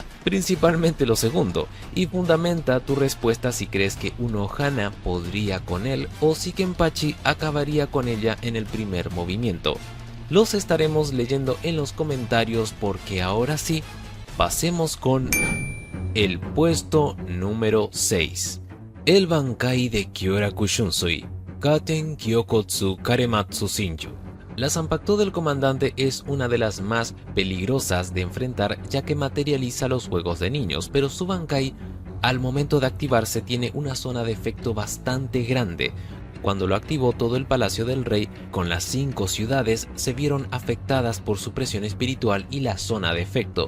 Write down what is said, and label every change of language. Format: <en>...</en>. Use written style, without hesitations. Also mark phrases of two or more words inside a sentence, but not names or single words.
<es>Principalmente lo segundo, y fundamenta tu respuesta si crees que Unohana podría con él o si Kenpachi acabaría con ella en el primer movimiento. Los estaremos leyendo en los comentarios, porque ahora sí, pasemos con el puesto número 6. El Bankai de Kyoraku Shunsui, Katen Kyokotsu Karematsu Shinju. La Zanpakuto del comandante es una de las más peligrosas de enfrentar, ya que materializa los juegos de niños, pero su Bankai al momento de activarse tiene una zona de efecto bastante grande. Cuando lo activó, todo el Palacio del Rey con las 5 ciudades se vieron afectadas por su presión espiritual y la zona de efecto.</es>